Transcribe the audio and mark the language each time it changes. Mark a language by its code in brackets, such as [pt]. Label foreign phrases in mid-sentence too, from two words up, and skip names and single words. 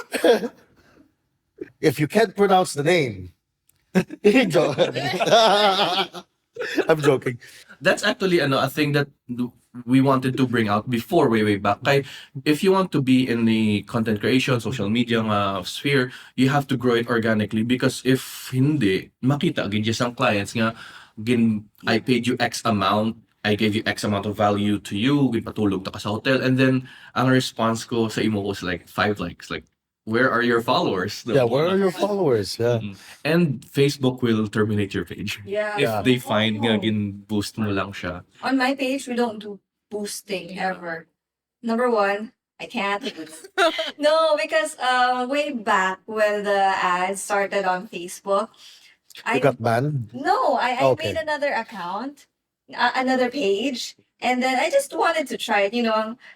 [en] If you can't pronounce the name, Joke. I'm joking. That's actually a thing that we wanted to bring out before way back. Kay, if you want to be in the content creation, social media sphere, you have to grow it organically because if [hil] hindi, makita gid ang clients nga [en] I paid you X amount, I gave you X amount of value to you, [hil] ginpatulog ta ka sa hotel, [en] and then [hil] ang response ko sa imo [en] was like 5 likes, like where are your followers? Yeah, where are your followers? Yeah. And Facebook will terminate your page. Yeah. If Yeah. they find [hil] nga gin-boost mo lang siya. [en] On my page, we don't do boosting ever. Number one, I can't. No, because way back when the ads started on Facebook, You got banned? I Okay. made another account, another page, and then I just wanted to try it.